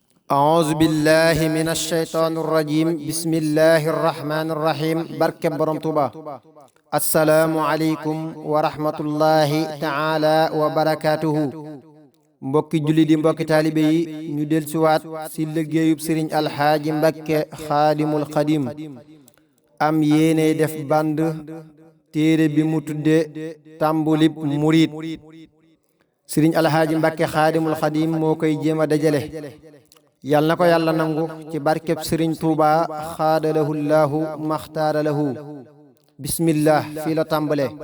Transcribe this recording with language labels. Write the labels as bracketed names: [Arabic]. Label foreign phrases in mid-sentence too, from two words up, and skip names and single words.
[Arabic] أعوذ بالله من الشيطان الرجيم بسم الله الرحمن الرحيم بركة برم توبا السلام عليكم ورحمة الله تعالى [Wolof] وبركاته mbokki julli di mbokki taalibe yi ñu del siwaat si liggéeyub sëriñ Elhadji Mbacké xaadimul xadim am yéene def band téere bi mu tudde TAMBALIB murid sëriñ Elhadji Mbacké xaadimul xadim moo koy jéem a dajale yal na ko yàlla nangu ci barkeb sëriñ Tuuba [Arabic] خار الله ما اختار له [Wolof] bismillah fii la tàmbale